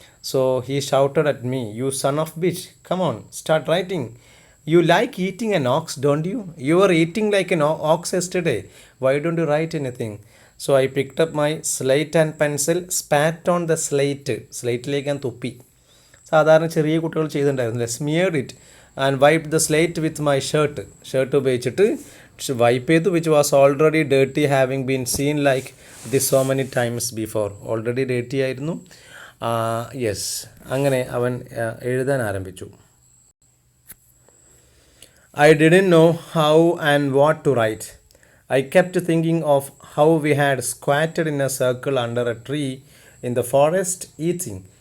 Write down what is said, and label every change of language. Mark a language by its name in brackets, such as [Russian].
[English] So he shouted at me, "You son of bitch, come on, start writing. You like eating an ox, don't you? You were eating like an ox yesterday. Why don't you write anything?" So I picked up my slate and pencil, spat on the slate. [Malayalam] സ്ലേറ്റിലേക്ക് ഞാൻ തുപ്പി. സാധാരണ ചെറിയ കുട്ടികൾ ചെയ്തിട്ടുണ്ടായിരുന്നില്ല. [English] smeared it and wiped the slate with my shirt [Malayalam] ഉപയോഗിച്ചിട്ട് [English] wipe ചെയ്തു which was already dirty having been seen like this so many times before. Already dirty [Malayalam] ആയിരുന്നു. Yes, അങ്ങനെ അവൻ എഴുതാൻ ആരംഭിച്ചു. [English] I didn't know how and what to write. I kept thinking of how we had squatted in a circle under a tree in the forest eating.